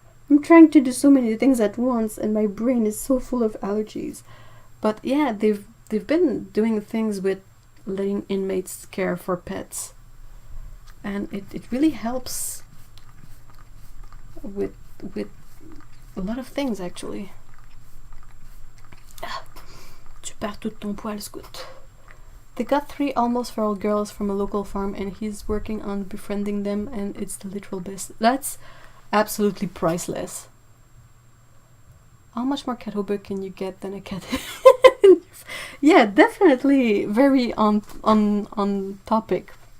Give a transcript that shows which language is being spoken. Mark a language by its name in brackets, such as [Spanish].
[English] I'm trying to do so many things at once and my brain is so full of allergies. But yeah, they've been doing things with letting inmates care for pets. And it really helps with a lot of things actually. [French] Tu perds tout ton poil, Scout. [English] They got 3 almost feral girls from a local farm and he's working on befriending them and it's the literal best. That's absolutely priceless. How much more cat hober can you get than a cat? Yeah, definitely very on topic.